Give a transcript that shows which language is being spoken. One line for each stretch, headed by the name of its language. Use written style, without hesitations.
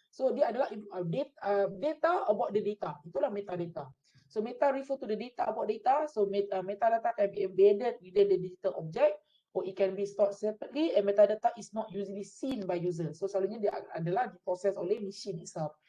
Malay: So dia adalah
English: data about the data.
Malay: Itulah metadata.
English: So meta refer to the data about data. So metadata can be embedded within the digital object or it can be stored separately and metadata is not usually seen by user.
Malay: So selalunya dia adalah diproses oleh machine itself.